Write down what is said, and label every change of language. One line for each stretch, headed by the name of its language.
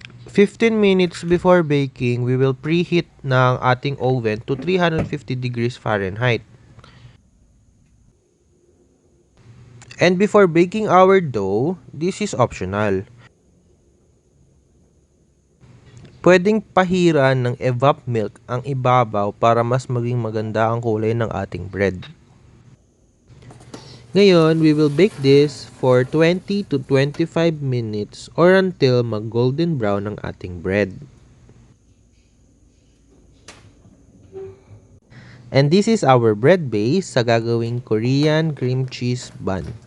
English: 15 minutes before baking, we will preheat
Filipino: na ang ating
English: oven to 350 degrees Fahrenheit. And before baking our dough, this is optional.
Filipino: Pwedeng pahiran ng evap milk ang ibabaw para mas maging maganda ang kulay ng ating bread.
English: Ngayon, we will bake this for 20 to 25 minutes or until
Filipino: mag-golden brown ang ating
English: bread. And this is our bread base
Filipino: sa gagawing
English: Korean cream cheese bun.